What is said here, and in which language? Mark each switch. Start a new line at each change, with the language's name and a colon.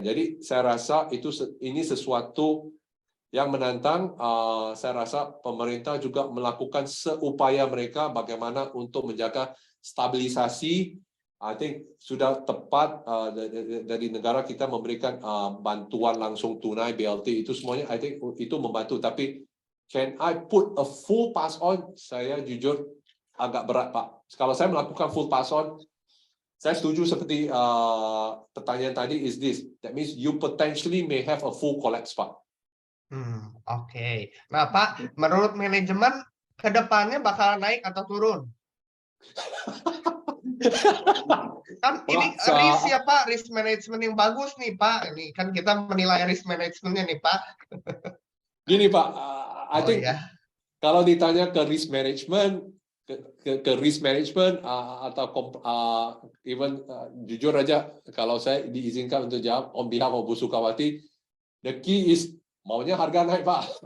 Indonesian: Jadi saya rasa ini sesuatu yang menantang. Saya rasa pemerintah juga melakukan seupaya mereka bagaimana untuk menjaga stabilisasi.
English: I think
Indonesian: sudah tepat dari negara kita memberikan bantuan langsung tunai BLT itu semuanya.
English: I think
Indonesian: itu membantu. Tapi
English: can I put a full pass on?
Indonesian: Saya jujur agak berat, Pak. Kalau saya melakukan
English: full pass on,
Indonesian: saya setuju seperti pertanyaan tadi
English: is this. That means you potentially may have a full collapse, Pak.
Indonesian: Oke. Nah, Pak, menurut manajemen ke depannya bakal naik atau turun? Kan ini risk ya Pak, risk management yang bagus nih Pak. Ini kan kita menilai risk managementnya nih Pak. Gini Pak,
English: I think
Indonesian: kalau ditanya ke risk management, ke risk management atau even jujur aja, kalau saya diizinkan untuk jawab
English: on behalf of
Indonesian: Bu Sukawati,
English: the key is
Indonesian: maunya harga naik Pak.